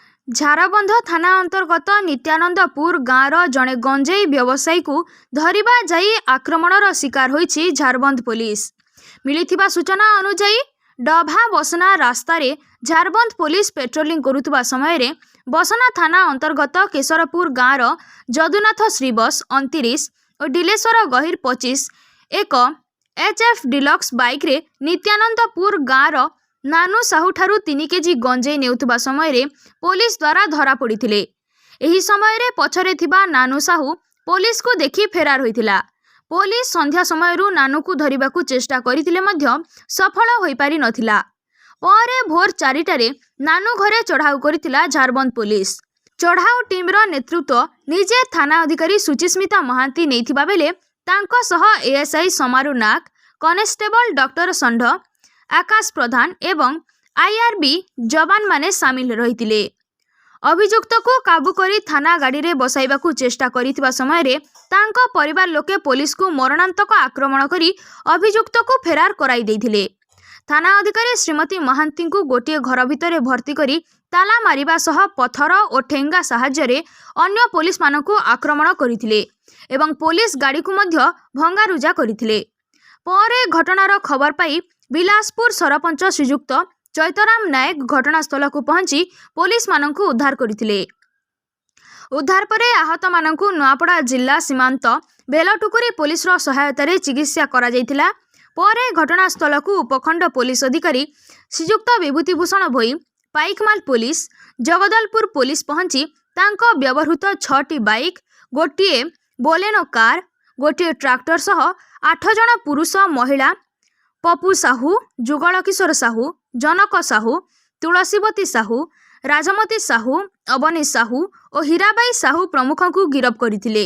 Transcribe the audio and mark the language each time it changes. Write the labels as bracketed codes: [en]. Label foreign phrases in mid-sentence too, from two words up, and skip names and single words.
[or] ଝାରବନ୍ଧ ଥାନା ଅନ୍ତର୍ଗତ ନିତ୍ୟାନନ୍ଦପୁର ଗାଁର ଜଡ଼େ ଗଞ୍ଜେଇ ବ୍ୟବସାୟୀ କୁ ଧରିବା ଯାଇ ଆକ୍ରମଣର ଶିକାର ହୋଇଛି ଝାରବନ୍ଧ ପୁଲିସ। ମିଳିଥିବା ସୂଚନା ଅନୁସାର ଡଭା ବସନା ରାସ୍ତାର ଝାରବନ୍ଧ ପୁଲିସ ପେଟ୍ରୋଲିଂ କରୁଆ ସମୟ ରେ ବସନା ଥାନା ଅନ୍ତର୍ଗତ କେଶରପୁର ଗାଁର ଯଦୁନାଥ ଶ୍ରୀବସ 29 ଓ ଡିଲେଶ୍ୱର ଗହିର 25 ଏକ HF ଡିଲକ୍ସ ବାଇକ ରେ ନିତ୍ୟାନନ୍ଦପୁର ଗାଁର ନାନୁ ସାହୁ ଠାରୁ 3 କେଜି ଗଞ୍ଜେଇ ନେଉଥିବା ସମୟ ରେ ପୁଲିସ ଦ୍ୱାରା ଧରା ପଡ଼ିଥିଲେ। ଏହି ସମୟ ରେ ପଛରେ ଥିବା ନାନୁ ସାହୁ ପୁଲିସ କୁ ଦେଖି ଫେରାର ହୋଇଥିଲା। ପୁଲିସ ସନ୍ଧ୍ୟା ସମୟରୁ ନାନୁ କୁ ଧରିବାକୁ ଚେଷ୍ଟା କରିଥିଲେ ମଧ୍ୟ ସଫଳ ହୋଇ ପାରି ନଥିଲା। ପରେ ଭୋର 4ଟାରେ ନାନୁ ଘରେ ଚଢ଼ାଉ କରିଥିଲା ଝାରବନ୍ଧ ପୁଲିସ। ଚଢ଼ାଉ ଟିମର ନେତୃତ୍ୱ ନିଜେ ଥାନା ଅଧିକାରୀ ସୁଚିସ୍ମିତା ମହାନ୍ତି ନେଇଥିବା ବେଳେ ତାଙ୍କ ସହ ASI ସମାରୁ ନାଗ, କନେଷ୍ଟବଲ ଡକ୍ଟର ସଂଢ, ଆକାଶ ପ୍ରଧାନ ଏବଂ IRB ଜବାନ ମାନେ ସାମିଲ ରହିଥିଲେ। ଅଭିଯୁକ୍ତ କୁ କାବୁ କରି ଥାନା ଗାଡ଼ି ରେ ବସାଇବାକୁ ଚେଷ୍ଟା କରିଥିବା ସମୟ ରେ ତାଙ୍କ ପରିବାର ଲୋକେ ପୁଲିସ କୁ ମରଣାନ୍ତକ ଆକ୍ରମଣ କରି ଅଭିଯୁକ୍ତ କୁ ଫେରାର କରାଇ ଦେଇଥିଲେ। ଥାନା ଅଧିକାରୀ ଶ୍ରୀମତୀ ମହାନ୍ତି କୁ ଗୋଟେ ଘର ଭିତର ଭର୍ତ୍ତି କରି ତାଲା ମାରିବା ସହ ପଥର ଓ ଠେଙ୍ଗା ସାହାଯ୍ୟ ରେ ଅନ୍ୟ ପୁଲିସ ମାନଙ୍କୁ ଆକ୍ରମଣ କରିଥିଲେ ଏବଂ ପୁଲିସ ଗାଡ଼ି କୁ ମଧ୍ୟ ଭଙ୍ଗାରୁଜା କରିଥିଲେ। ପରେ ଘଟଣାର ଖବର ପାଇ ବିଲାସପୁର ସରପଞ୍ଚ ଶ୍ରୀଯୁକ୍ତ ଚୈତରାମ ନାୟକ ଘଟଣାସ୍ଥଳ କୁ ପହଞ୍ଚି ପୁଲିସ ମାନଙ୍କୁ ଉଦ୍ଧାର କରଥିଲେ। ଉଦ୍ଧାର ପରେ ଆହତ ମାନଙ୍କୁ ନୂଆପଡ଼ା ଜିଲ୍ଲା ସୀମାନ୍ତ ବେଲଟୁକୁରୀ ପୁଲିସ ର ସହାୟତା ରେ ଚିକିତ୍ସା କରା ଯାଇଥିଲା। ପରେ ଘଟଣାସ୍ଥଳ କୁ ଉପଖଣ୍ଡ ପୁଲିସ ଅଧିକାରୀ ଶ୍ରୀଯୁକ୍ତ ବିଭୂତିଭୂଷଣ ଭୋଇ, ପାଇକମାଲ ପୁଲିସ, ଜଗଦଳପୁର ପୁଲିସ ପହଞ୍ଚି ତାଙ୍କ ବ୍ୟବହୃତ 6ଟି ବାଇକ, ଗୋଟେ ବୋଲେନୋ କାର, ଗୋଟେ ଟ୍ରାକ୍ଟର ସହ 8 ଜଣ ପୁରୁଷ ମହିଳା ପପୁ ସାହୁ, ଯୁଗଳ କିଶୋର ସାହୁ, ଜନକ ସାହୁ, ତୁଳସୀବତୀ ସାହୁ, ରାଜମତୀ ସାହୁ, ଅବନୀ ସାହୁ ଓ ହୀରାବାଈ ସାହୁ ପ୍ରମୁଖ କୁ ଗିରଫ୍ କରଥିଲେ।